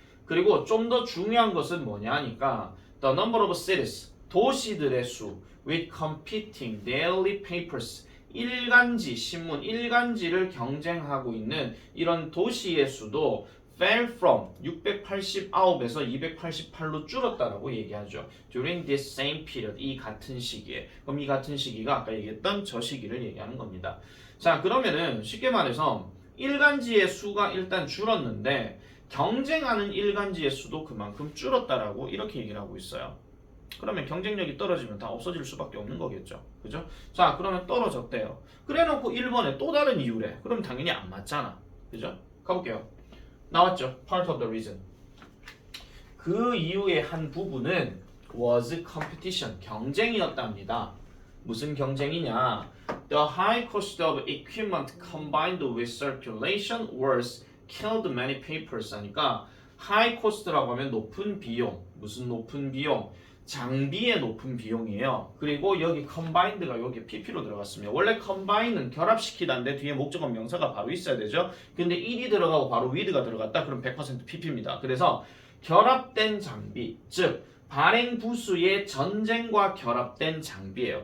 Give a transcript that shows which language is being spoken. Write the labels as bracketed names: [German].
[Korean] 그리고 좀 더 중요한 것은 뭐냐 하니까 [English] the number of cities, [Korean] 도시들의 수 [English] with competing daily papers, [Korean] 일간지, 신문, 일간지를 경쟁하고 있는 이런 도시의 수도 [English] fell from [Korean] 689에서 288로 줄었다라고 얘기하죠. [English] During this same period, [Korean] 이 같은 시기에. 그럼 이 같은 시기가 아까 얘기했던 저 시기를 얘기하는 겁니다. 자, 그러면은 쉽게 말해서 일간지의 수가 일단 줄었는데 경쟁하는 일간지의 수도 그만큼 줄었다라고 이렇게 얘기를 하고 있어요. 그러면 경쟁력이 떨어지면 다 없어질 수밖에 없는 거겠죠. 그죠? 자, 그러면 떨어졌대요. 그래 놓고 1번에 또 다른 이유래. 그럼 당연히 안 맞잖아. 그죠? 가볼게요. 나왔죠? [English] Part of the reason. [Korean] 그 이유의 한 부분은 [English] was competition, [Korean] 경쟁이었답니다. 무슨 경쟁이냐? [English] The high cost of equipment combined with circulation wars killed many papers [Korean] 하니까 [English] high cost라고 [Korean] 하면 높은 비용. 무슨 높은 비용? 장비의 높은 비용이에요. 그리고 여기 combined가 여기 pp로 들어갔습니다. 원래 combine은 결합시키다인데 뒤에 목적어 명사가 바로 있어야 되죠. 근데 일이 들어가고 바로 with가 들어갔다. 그럼 100% pp입니다. 그래서 결합된 장비, 즉 발행 부수의 전쟁과 결합된 장비예요.